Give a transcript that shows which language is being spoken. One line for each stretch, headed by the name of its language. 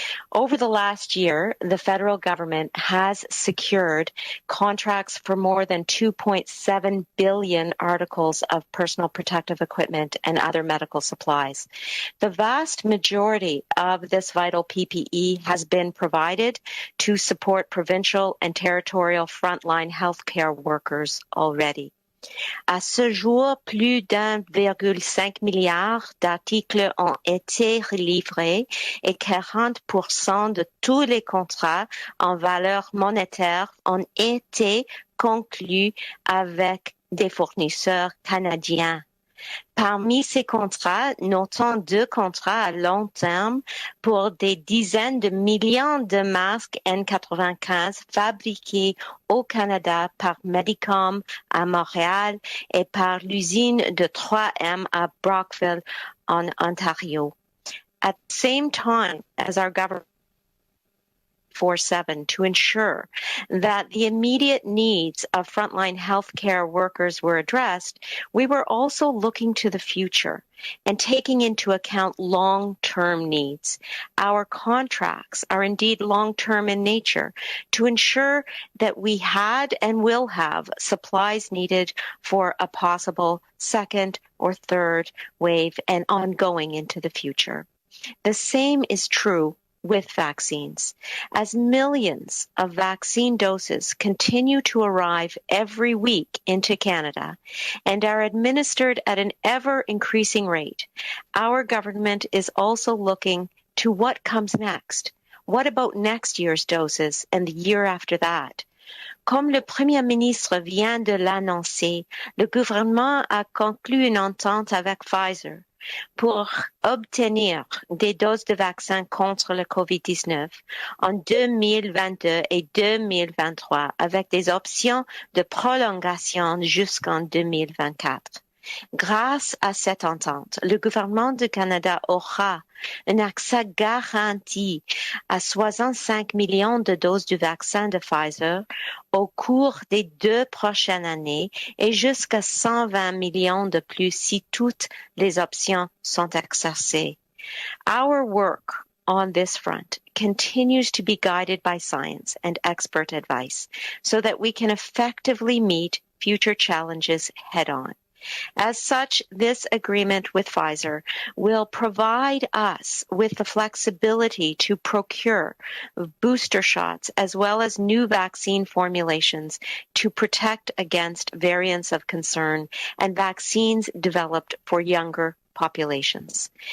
English: Over the last year, the federal government has secured contracts for more than 2.7 billion articles of personal protective equipment and other medical supplies. The vast majority of this vital PPE has been provided to support provincial and territorial frontline healthcare workers already.
French: À ce jour, plus d'1,5 milliard d'articles ont été livrés et 40% de tous les contrats en valeur monétaire ont été conclus avec des fournisseurs canadiens. Parmi ces contrats, notons 2 contrats à long terme pour des dizaines de millions de masques N95 fabriqués au Canada par Medicom à Montréal et par l'usine de 3M à Brockville en Ontario.
English: At the same time as our government 24/7 to ensure that the immediate needs of frontline healthcare workers were addressed, we were also looking to the future and taking into account long-term needs. Our contracts are indeed long-term in nature to ensure that we had and will have supplies needed for a possible second or third wave and ongoing into the future. The same is true with vaccines. As millions of vaccine doses continue to arrive every week into Canada and are administered at an ever-increasing rate, our government is also looking to what comes next. What about next year's doses and the year after that?
French: Comme le Premier ministre vient de l'annoncer, le gouvernement a conclu une entente avec Pfizer pour obtenir des doses de vaccins contre le COVID-19 en 2022 et 2023 avec des options de prolongation jusqu'en 2024. Grâce à cette entente, le gouvernement du Canada aura un accès garanti à 65 millions de doses du vaccin de Pfizer au cours des 2 prochaines années et jusqu'à 120 millions de plus si toutes les options sont exercées.
English: Our work on this front continues to be guided by science and expert advice so that we can effectively meet future challenges head-on. As such, this agreement with Pfizer will provide us with the flexibility to procure booster shots as well as new vaccine formulations to protect against variants of concern and vaccines developed for younger populations.